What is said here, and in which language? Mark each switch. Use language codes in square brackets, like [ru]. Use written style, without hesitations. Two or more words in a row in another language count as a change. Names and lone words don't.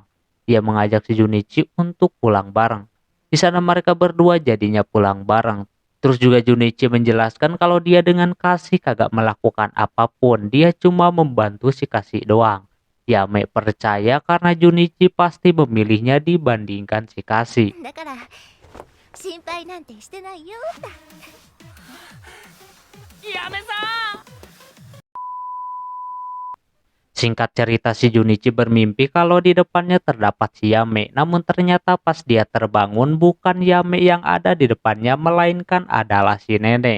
[id] Dia mengajak si Junichi untuk pulang bareng. Di sana mereka berdua jadinya pulang bareng. Terus juga Junichi menjelaskan kalau dia dengan Kasi kagak melakukan apapun. Dia cuma membantu si Kasi doang. Yame percaya karena Junichi pasti memilihnya dibandingkan si Kasi. [ja] だから心配なんてしてないよだ。 [id] Singkat cerita, si Junichi bermimpi kalau di depannya terdapat si Yame. Namun ternyata pas dia terbangun, bukan Yame yang ada di depannya, melainkan adalah si nenek.